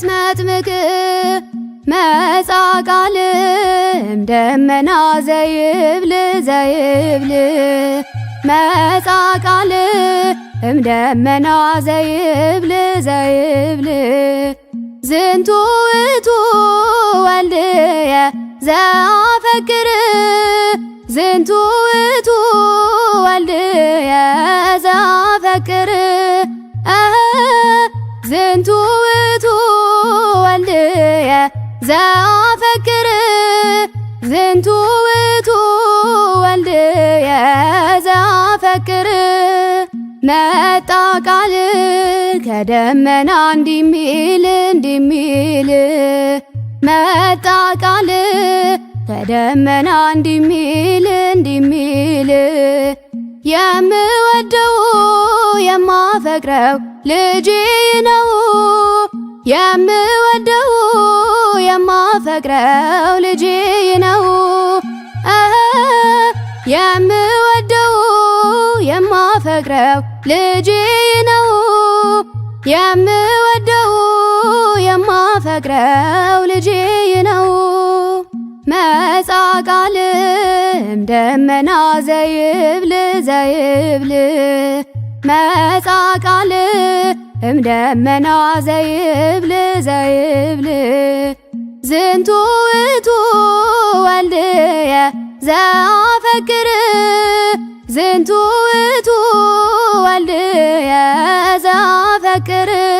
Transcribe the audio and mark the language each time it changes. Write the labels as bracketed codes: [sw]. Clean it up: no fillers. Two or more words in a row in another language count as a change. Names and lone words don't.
[gez] መጥምቅ መጻ ቃል እምደመና ዘይብል ዘይብል መጻ ቃል እምደመና ዘይብል ዘይብል ዝንቱ ውእቱ ወልድየ ዘአፈቅር ዝንቱ ውእቱ ወልድየ ዘአፈቅር ዝንቱ ውእቱ ወልድየ ዘአፈቅር ዝንቱ ውእቱ ወልድየ ዘአፈቅር [am] መጣ ቃል ከደመና እንዲሚል እንዲሚል መጣ ቃል ከደመና እንዲሚል እንዲሚል የምወደው የማፈቅረው ልጄ ነው የምወደው የማፈቅረው ልጄ ነው የምወደው የማፈቅረው ልጄ ነው የምወደው የማፈቅረው ልጄ ነው መጻ [gez] ቃል እምደመና ዘይብል ዘይብል መጻ ቃል እምደመና ዘይብል ዘይብል ዝንቱ ውእቱ ወልድየ ዘአፈቅር ዝንቱ ውእቱ ወልድየ ዘአፈቅር